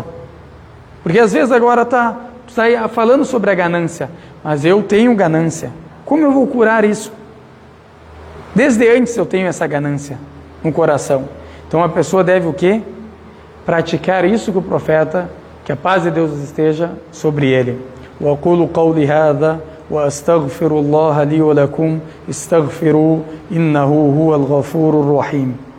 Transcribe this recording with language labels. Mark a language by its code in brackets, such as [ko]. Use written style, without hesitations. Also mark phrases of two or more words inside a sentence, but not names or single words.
[pt] Porque às vezes agora está falando sobre a ganância, mas eu tenho ganância. Como eu vou curar isso? Desde antes eu tenho essa ganância no coração. Então a pessoa deve o quê? Praticar isso que o profeta, que a paz de Deus esteja sobre ele. [ar] وأقول قولي هذا وأستغفر الله لي ولكم استغفروه إنه هو الغفور الرحيم.